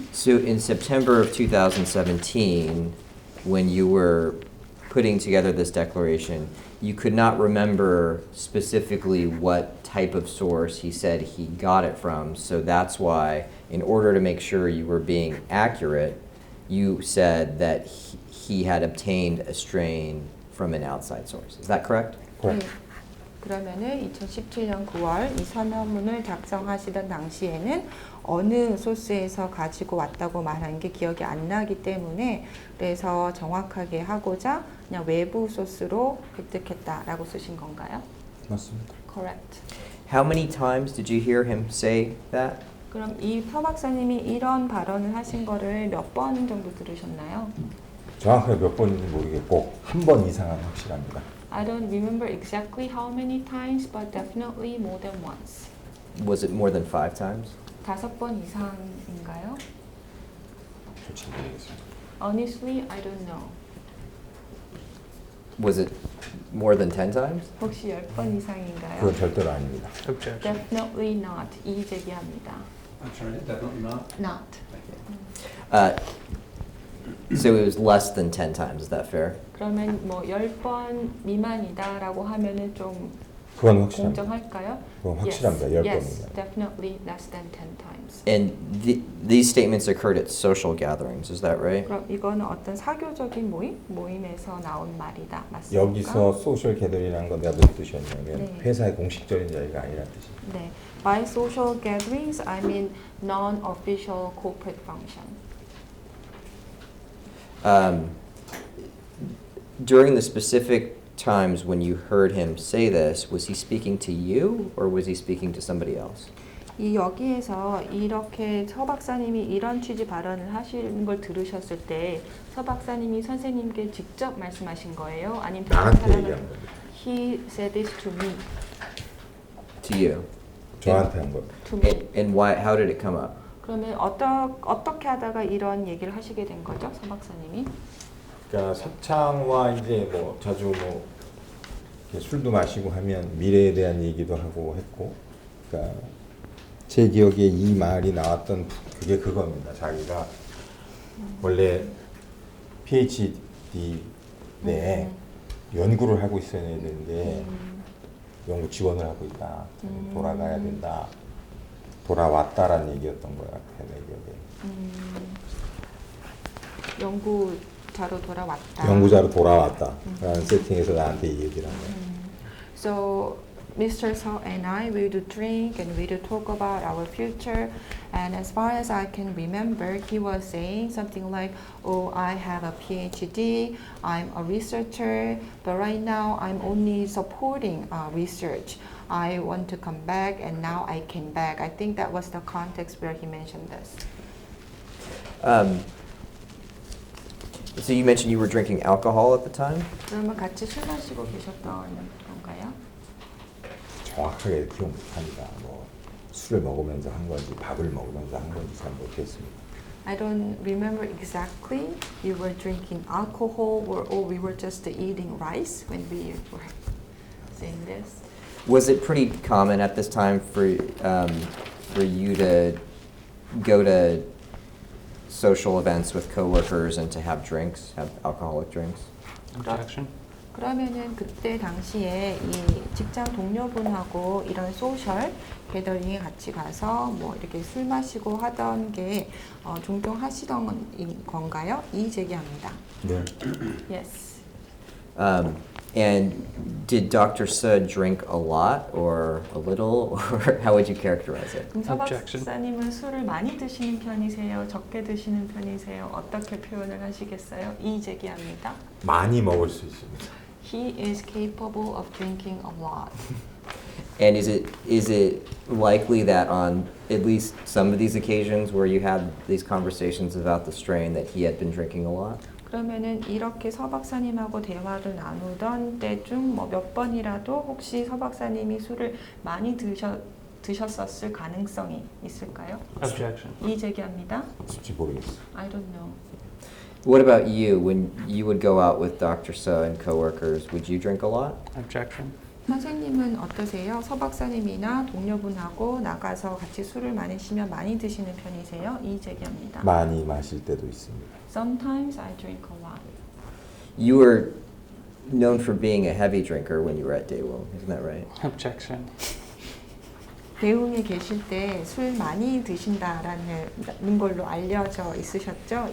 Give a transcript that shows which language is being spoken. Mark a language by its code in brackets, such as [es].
[en] So in September of 2017, when you were putting together this declaration, you could not remember specifically what type of source he said he got it from. So that's why, in order to make sure you were being accurate, you said that he had obtained a strain from an outside source. Is that correct? correct. [ko] 그러면은 2017년 9월 이 선언문을 작성하시던 당시에는 어느 소스에서 가지고 왔다고 말한 게 기억이 안 나기 때문에 그래서 정확하게 하고자 그냥 외부 소스로 획득했다라고 쓰신 건가요? 맞습니다. [en] Correct. How many times did you hear him say that? [ko] 그럼 이 서 박사님이 이런 발언을 하신 거를 몇 번 정도 들으셨나요? 정확하게 몇 번인지 모르겠고 한 번 이상은 확실합니다. [en] I don't remember exactly how many times, but definitely more than once. Was it more than 5 times? [ko] 5번 이상인가요? 솔직히 모르겠습니다. [en] Honestly, I don't know. Was it more than 10 times? [ko] 혹시 10번 이상인가요? 그건 절대로 아닙니다. [en] Objection. Definitely not. [ko] 이의 제기합니다. [en] I'm sorry, definitely not. Not. So it was less than 10 times, is that fair? [ko] 그러면 뭐 10번 미만이다라고 하면은 좀 그건 확실합니다. 공정할까요? 그건 확실합니다. 10번 [en] Yes, [ko] 미만. [en] definitely less than 10 times. And these statements occurred at social gatherings, is that right? [ko] 그럼 이거는 어떤 사교적인 모임에서 나온 말이다. 맞습니까? 여기서 소셜 게더링이라는 건 내가 무슨 뜻이었냐면 네. 회사의 공식적인 자리가 아니라는 뜻입니다. 네. [en] By social gatherings, I mean non-official corporate function. During the specific times when you heard him say this, was he speaking to you or was he speaking to somebody else? [ko] 이 여기에서 이렇게 서 박사님이 이런 취지 발언을 하시는 걸 들으셨을 때 서 박사님이 선생님께 직접 말씀하신 거예요? 아니면 다른 나한테 사람을 얘기한 겁니다. [en] He said this to me. To you. [ko] 저한테 한 겁니다. [en] To me. And why? How did it come up? [ko] 그러면 어떻게 하다가 이런 얘기를 하시게 된 거죠, 서 박사님이? 그러니까 서창과 이제 뭐 자주 뭐 이렇게 술도 마시고 하면 미래에 대한 얘기도 하고 했고, 그러니까 제 기억에 이 말이 나왔던 그게 그겁니다. 자기가 원래 PhD 내에 연구를 하고 있어야 되는데 연구 지원을 하고 있다. 돌아가야 된다. 돌아왔다라는 얘기였던 것 같아 내 기억에. 연구자로 돌아왔다. 연구자로 돌아왔다라는 세팅에서 나한테 이 얘기를 한 거야. [en] So Mr. Seo and I will drink and we will talk about our future. And as far as I can remember, he was saying something like, "Oh, I have a PhD. I'm a researcher, but right now I'm only supporting research. I want to come back, and now I came back." I think that was the context where he mentioned this. So you mentioned you were drinking alcohol at the time? [ko] 그러면 같이 술 마시고 계셨던 건가요? 정확하게 기억 못합니다. 뭐 술을 먹으면서 한 건지 밥을 먹으면서 한 건지 잘 모르겠습니다. [en] I don't remember exactly you were drinking alcohol or we were just eating rice when we were saying this. Was it pretty common at this time for you to go to social events with coworkers and to have drinks, have alcoholic drinks? Objection. [ko] 그러면은 그때 당시에 이 직장 동료분하고 이런 소셜 게더링에 같이 가서 뭐 이렇게 술 마시고 하던 게 종종 하시던 건가요? 이의 제기합니다. 네. [en] Yes. And did Dr. Seo drink a lot or a little, or how would you characterize it? [ko] 그럼 서 [en] Objection. [ko] 박사님은 술을 많이 드시는 편이세요? 적게 드시는 편이세요? 어떻게 표현을 하시겠어요? 이의 제기합니다. 많이 먹을 수 있습니다. [en] He is capable of drinking a lot. And is it likely that on at least some of these occasions where you had these conversations about the strain that he had been drinking a lot? [ko] 그러면은 이렇게 서 박사님하고 대화를 나누던 때 중 뭐 몇 번이라도 혹시 서 박사님이 술을 많이 드셨었을 가능성이 있을까요? [en] Objection. [ko] 이의 제기합니다. 솔직히 모르겠어요. [en] I don't know. What about you? When you would go out with Dr. Seo and coworkers, would you drink a lot? Objection. [ko] 선생님은 어떠세요? 서 박사님이나 동료분하고 나가서 같이 술을 마시면 많이 드시는 편이세요? 이의 제기합니다. 많이 마실 때도 있습니다. [en] Sometimes I drink a lot. You were known for being a heavy drinker when you were at Daewoong, isn't that right? Objection. [ko] 대웅에 계실 때 술 많이 드신다라는 걸로 알려져 있으셨죠?